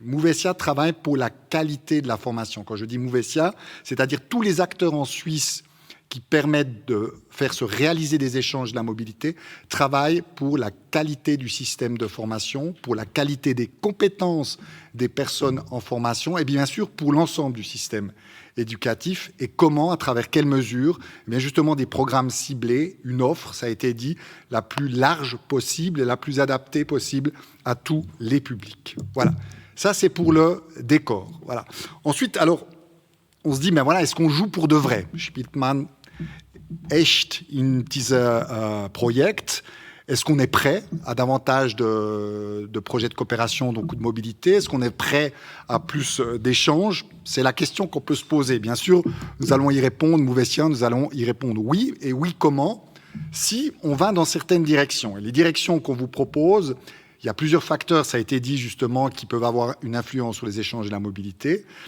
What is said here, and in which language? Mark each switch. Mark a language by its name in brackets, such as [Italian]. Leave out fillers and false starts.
[French] Mouvesia travaille pour la qualité de la formation. Quand je dis Mouvesia, c'est-à-dire tous les acteurs en Suisse qui permettent de faire se réaliser des échanges de la mobilité, travaillent pour la qualité du système de formation, pour la qualité des compétences des personnes en formation et bien sûr pour l'ensemble du système éducatif et comment, à travers quelles mesures, eh bien justement des programmes ciblés, une offre, ça a été dit, la plus large possible et la plus adaptée possible à tous les publics. Voilà, ça c'est pour le décor. Voilà. Ensuite, alors, on se dit, mais voilà, est-ce qu'on joue pour de vrai? [German] Spielt man echt in dieser Projekt? [French] Est-ce qu'on est prêt à davantage de projets de coopération, donc ou de mobilité? Est-ce qu'on est prêt à plus d'échanges? C'est la question qu'on peut se poser. Bien sûr, nous allons y répondre, Mouvesia, nous allons y répondre oui. Et oui, comment? Si on va dans certaines directions. Et les directions qu'on vous propose, il y a plusieurs facteurs, ça a été dit justement, qui peuvent avoir une influence sur les échanges et la mobilité.